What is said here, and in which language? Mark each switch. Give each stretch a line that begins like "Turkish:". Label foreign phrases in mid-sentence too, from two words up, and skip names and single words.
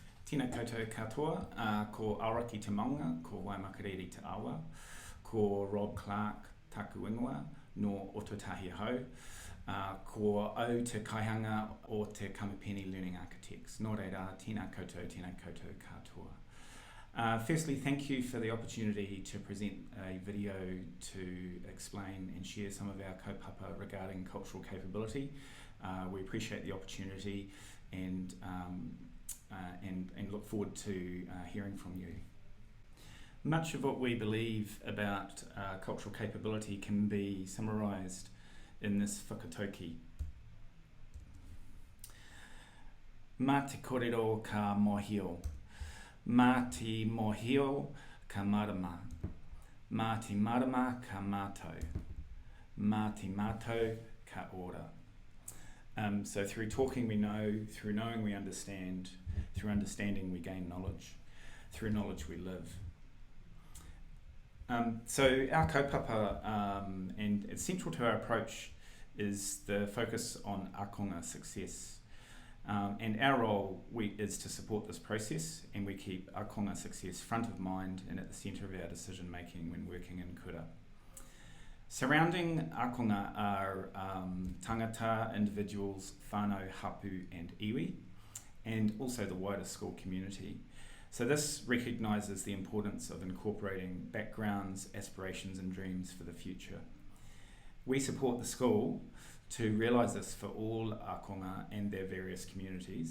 Māori: Tēnā koutou katoa, ko Auraki te maunga, ko Waimakariri te awa, ko Rob Clark taku ingoa, no Ototahi hau, ko au te kaihanga o te Kamupeni Learning Architects. Nō reira, tēnā koutou katoa.
English: Firstly, thank you for the opportunity to present a video to explain and share some of our kaupapa regarding cultural capability. We appreciate the opportunity and look forward to hearing from you. Much of what we believe about cultural capability can be summarised in this whakatauki.
Māori: Mā te kōrero ka mōhio, mā te mōhio ka marama, mā te marama ka mātou, mā te mātou ka ora.
English: So through talking we know, through knowing we understand, through understanding we gain knowledge, through knowledge we live. So our kaupapa, and it's central to our approach, is the focus on akonga success. And our role is to support this process, and we keep akonga success front of mind and at the centre of our decision making when working in kura. Surrounding akonga are tangata, individuals,
Māori: whānau, hapu and iwi,
English: and also the wider school community. So this recognises the importance of incorporating backgrounds, aspirations and dreams for the future. We support the school to realise this for all akonga and their various communities.